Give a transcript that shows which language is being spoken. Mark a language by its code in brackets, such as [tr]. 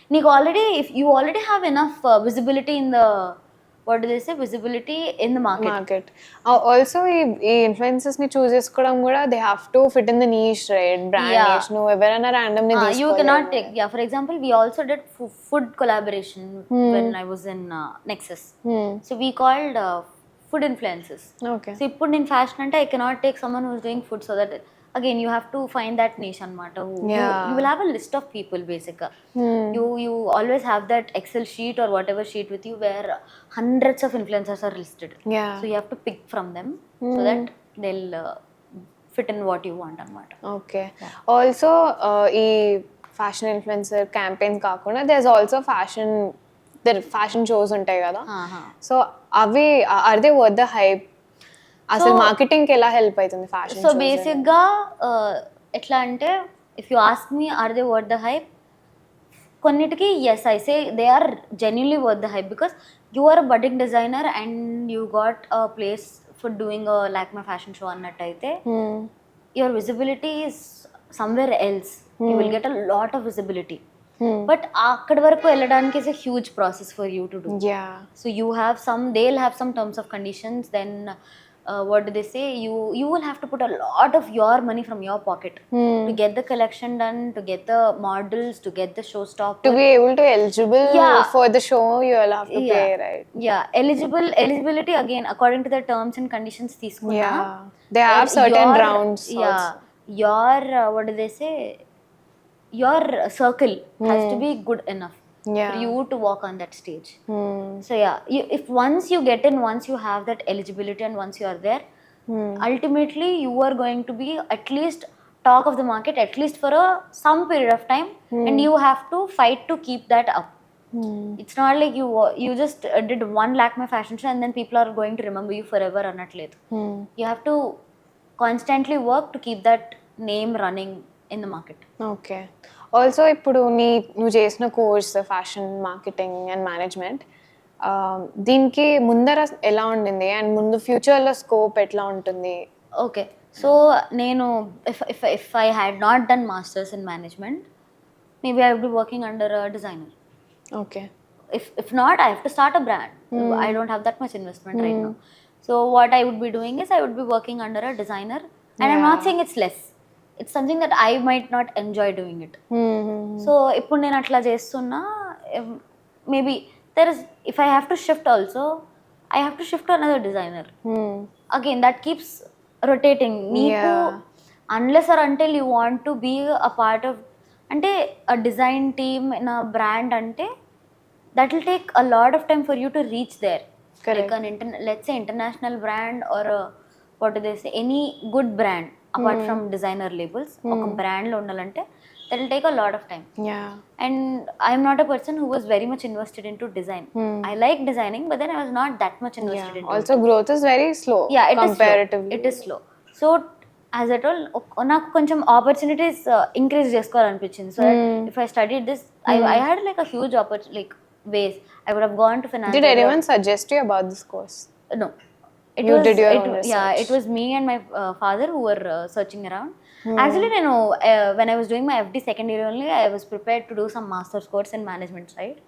[en] నీకు already if you already have enough visibility in the what do they say visibility in the market also ఈ influencers ని choose [te] చేసుకోవడం కూడా [en] They have to fit in the niche, right? [te] Brand niche. నువ్వు ఎవరైనా random ని [en] you cannot take, yeah, for example we also did food collaboration when I was in Nexus. So we called food influencers. ఓకే. So [te] ఇప్పుడు నేను [en] Fashion అంటే I cannot take someone who is doing food, so that again you have to find that niche anamata. You will have a list of people basically. You always have that Excel sheet or whatever sheet with you where hundreds of influencers are listed. Yeah. So you have to pick from them so that they'll fit in what you want anamata. ఓకే. Also ఈ fashion influencer campaigns కాకుండా there is also fashion shows ఉంటాయి కదా. So అవి are they worth the hype? [te] అసలు marketing కి ఎలా help అవుతుంది [en] Fashion? So basic గా ఎట్లా అంటే if you ask me are they worth the hype, కొన్నిటికి yes I say they are genuinely worth the hype because you are a budding designer and you got a place for doing a Lakme fashion show అన్నట్టయితే your visibility is somewhere else. You will get a lot of visibility. But [te] అక్కడి వరకు వెళ్ళడానికి [en] Is a huge process for you to do. So you have some, they will have some terms of conditions. Then what do they say, you will have to put a lot of your money from your pocket to get the collection done, to get the models, to get the showstopper, to be able to eligible for the show. You will have to pay, right? Eligibility again according to the terms and conditions తీసుకున్నా. They have certain rounds also. Your what do they say, your circle has to be good enough for you to walk on that stage. So if once you get in, once you have that eligibility and once you are there, ultimately you are going to be at least talk of the market at least for some period of time, and you have to fight to keep that up. It's not like you just did one Lakme fashion show and then people are going to remember you forever annatledu. You have to constantly work to keep that name running in the market. Okay. [te] Also ఇప్పుడు నువ్వు చేసిన course fashion marketing and management, దీనికి ముందర ఎలా ఉండింది and ముందు ఫ్యూచర్లో scope ఎట్లా ఉంటుంది? [en] Okay, so నేను if I had not done masters in management, maybe I would be working under a designer. Okay. If not, I have to start a brand. I don't have that much investment right now. So what I would be doing is I would be working under a designer, and I'm not saying it's less. It's something that I might not enjoy doing it. So [te] ఇప్పుడు నేను అట్లా చేస్తున్నా, [en] maybe there is, if I have to shift also, I have to shift to another designer. Again, that keeps rotating. నీకు unless or until you want to be a part of, అంటే a design team in a brand, అంటే that will take a lot of time for you to reach there. Correct. Like let's say international brand or what do they say, any good brand apart from designer labels, [te] ఒక brand లో ఉండాలంటే [en] that will take a lot of time. And I am not a person who was very much invested into design. I like designing, but then I was not that much invested into also it. Growth is very slow. Comparatively it is slow. So as I told, [te] నాకు కొంచెం opportunities increase చేసుకోవాలనిపించింది. [en] So if I studied this, I had like a huge opportunity, like ways I would have gone to finance. Did anyone suggest you about this course? No. It was me and my father who were searching around. Actually, when I was doing my FD second year only, I was prepared to do some master's course in management side.